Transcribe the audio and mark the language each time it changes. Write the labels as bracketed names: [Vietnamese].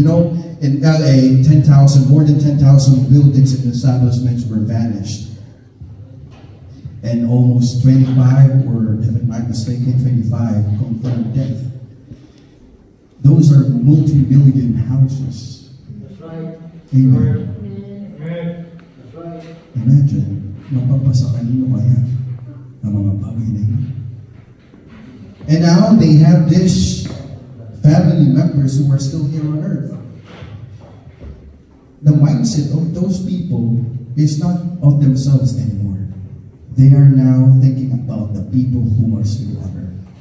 [English] You know, in LA, more than 10,000 buildings and establishments were vanished. And almost 25, or if I'm not mistaken, 25 confirmed death. Those are multi-million houses. That's right. Amen. Amen. That's right. [Filipino] Imagine, mapapasa kanino kaya ang mga bagay na yun. [English] And now they have this family members who are still here on earth. The mindset of those people is not of themselves anymore. They are now thinking about the people who are still on earth.